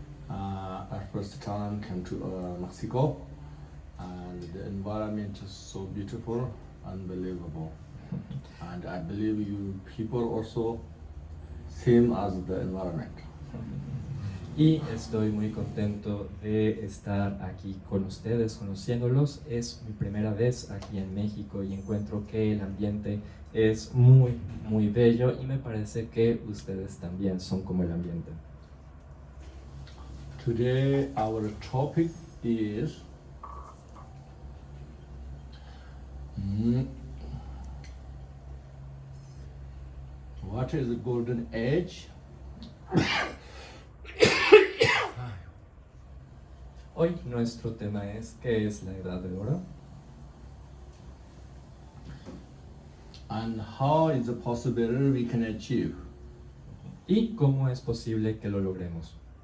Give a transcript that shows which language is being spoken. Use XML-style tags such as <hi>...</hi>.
<en>At first time came to Mexico, and the environment is so beautiful, unbelievable. And I believe you people also same as the environment.</en> <es>Y estoy muy contento de estar aquí con ustedes, conociéndolos. Es mi primera vez aquí en México y encuentro que el ambiente es muy, muy bello y me parece que ustedes también son como el ambiente.</es> <en>Today our topic is what is the golden age?</en> <es>Hoy nuestro tema es ¿qué es la edad de oro?</es> <en>And how is it possible we can achieve?</en> <es>¿Y cómo es posible que lo logremos?</es>